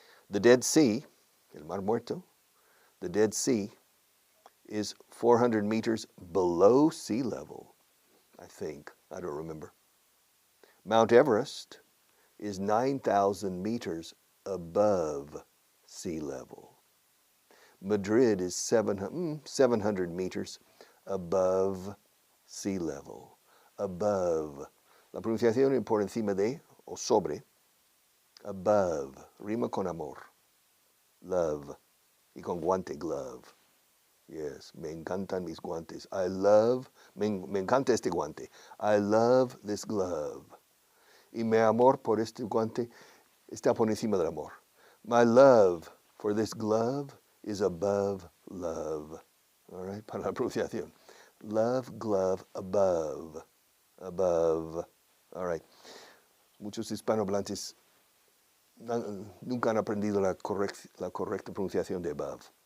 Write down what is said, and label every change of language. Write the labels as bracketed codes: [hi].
[en] The Dead Sea, el Mar Muerto, the Dead Sea is 400 meters below sea level, I think. I don't remember. Mount Everest is 9,000 meters above sea level. Madrid is 700 meters above sea level. Above. [es] La pronunciación por encima de o sobre. Above. Rima con amor. Love. Y con guante, glove. Yes, me encantan mis guantes. Me encanta este guante. [en] I love this glove. [es] Y mi amor por este guante está por encima del amor. [en] My love for this glove is above love. All right, [es] para la pronunciación. [en] Love, glove, above. Above. All right. [es] Muchos hispanohablantes nunca han aprendido la correcta pronunciación de above.